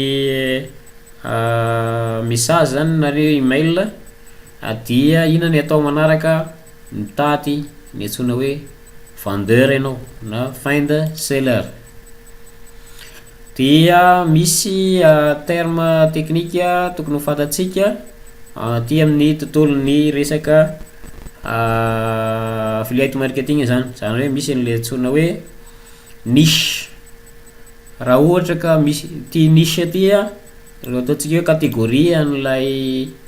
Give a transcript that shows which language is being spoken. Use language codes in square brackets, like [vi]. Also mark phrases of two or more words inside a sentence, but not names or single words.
[mg] message zany nareo email dia ina ny atao manaraka mitady ny antsona hoe vendeur ianao na [en] find seller [mg] dia misy [fr] terme technique [mg] tokony ho fantatsika ty amin'ny tontolon'ny resaka [en] affiliate marketing [mg] zany hoe misy an'le antsona hoe niche raha ohatra ka misy ty niche ty ataontsika hoe catégorie an'ilay